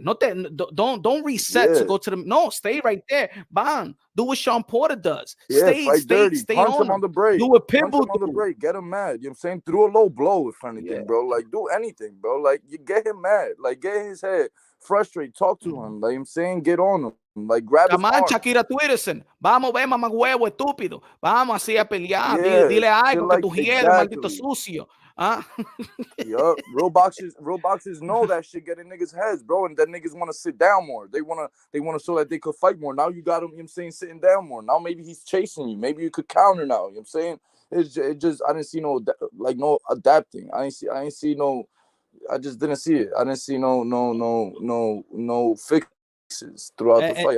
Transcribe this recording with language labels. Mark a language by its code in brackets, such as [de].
[en] Not that don't reset to go to the stay right there. Bang. Do what Sean Porter does. Stay dirty. Punch him on the break. Do what Pitbull Punch him on the break. Get him mad. You know what I'm saying? Through a low blow, if anything, bro. Like, do anything, bro. Like, you get him mad. Like, get his head. Frustrate. Talk to him. Like, I'm saying, get on him. Like, grab his arm. Shakira Stevenson. [es] Vamos, ve, mamá huevo, estúpido. Vamos así a pelear. Dile algo que tú hieres, maldito sucio. [en] Yup. Real boxers know that shit get in niggas' heads, bro. And then niggas want to sit down more. They want to show that they could fight more. Now you got him, you know what I'm saying, sitting down more. Now maybe he's chasing you. Maybe you could counter now. You know what I'm saying? It just I didn't see no adapting. I just didn't see it. I didn't see no fixes throughout the fight.